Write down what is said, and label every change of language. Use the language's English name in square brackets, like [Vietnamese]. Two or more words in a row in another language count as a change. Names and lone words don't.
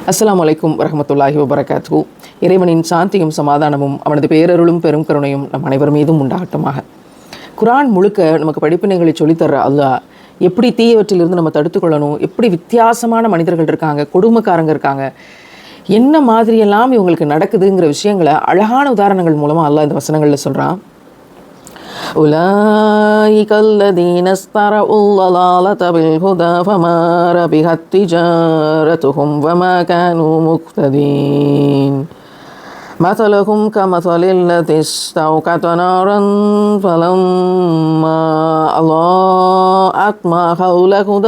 [Arabic] السلام عليكم ورحمة الله وبركاته. [Tamil] இறைவனின் சாந்தியும் சமாதானமும் அவனது பேரருளும் பெரும் கருணையும் நம் அனைவர் மீதும் உண்டாகட்டுமாக. குர்ஆன் முழுக்க நமக்கு படிப்பினைகளை சொல்லித்தர்ற அல்லாஹ் எப்படி தீயவற்றிலிருந்து நம்ம தடுத்துக்கொள்ளணும், எப்படி வித்தியாசமான மனிதர்கள் இருக்காங்க, கொடுமைக்காரங்க இருக்காங்க, என்ன மாதிரியெல்லாம் இவங்களுக்கு நடக்குதுங்கிற விஷயங்களை அழகான உதாரணங்கள் மூலமாக அல்லாஹ் இந்த வசனங்களில் சொல்கிறான். [Arabic] أولئك الذين اشتروا الضلالة بالهدى فما ربحت تجارتهم وما كانوا مهتدين مثلهم كمثل الذي استوقد نارا فلما أضاءت ما حوله